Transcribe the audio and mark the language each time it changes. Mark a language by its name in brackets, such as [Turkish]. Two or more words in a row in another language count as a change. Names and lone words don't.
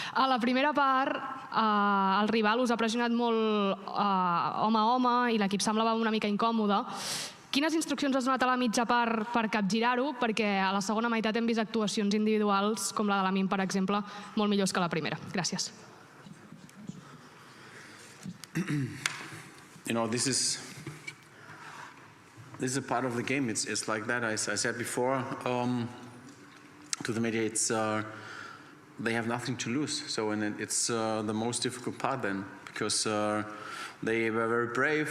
[Catalan] A la primera part, el rival us ha pressionat molt home a home i l'equip semblava una mica incòmode. Quines instruccions has donat a la mitja part per capgirar-ho? Perquè a la segona meitat hem vist actuacions individuals, com la de l'Amin, per exemple, molt millors que la primera. Gràcies. [English] This is a part of the game. It's like that. I said before to the media, they have nothing to lose. So it's the most difficult part then, because they were very brave.